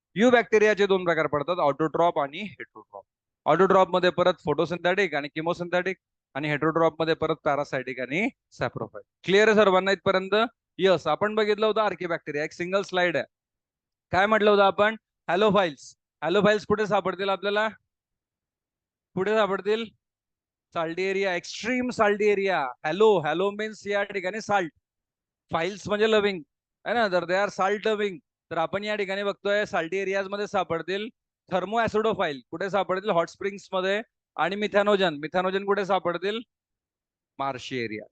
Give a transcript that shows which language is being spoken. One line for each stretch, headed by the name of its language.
Marathi: You बॅक्टेरियाचे दोन प्रकार पडतात, ऑटोट्रॉप आणि हेट्रोट्रॉप. ऑटोट्रॉप मध्ये परत फोटोसिंथेटिक आणि किमोसिंथेटिक, आणि हेट्रोट्रॉप मध्ये परत पॅरासाइटिक आणि सॅप्रोफाइट. क्लिअर आहे सर्वांना इथपर्यंत? यस. आपण बघितलं होतं आर्की बॅक्टेरिया, एक सिंगल स्लाइड आहे. काय म्हटलं होतं आपण? हॅलोफाईल्स. हॅलोफाईल्स कुठे सापडतील आपल्याला? कुठे सापडतील?
English: Salty area, extreme salty area.
Marathi: Hello means या ठिकाणी साल्ट, फाइल्स म्हणजे लविंग,
Hindi: है ना.
Marathi: तर
English: They are salt loving.
Marathi: तर आपण या ठिकाणी बघतोय साल्टी एरियाज मध्ये सापडतील. थर्मो ऍसिडोफाईल कुठे सापडतील? हॉट स्प्रिंग्स मध्ये. आणि मिथॅनोजन कुठे सापडतील? Marshy area.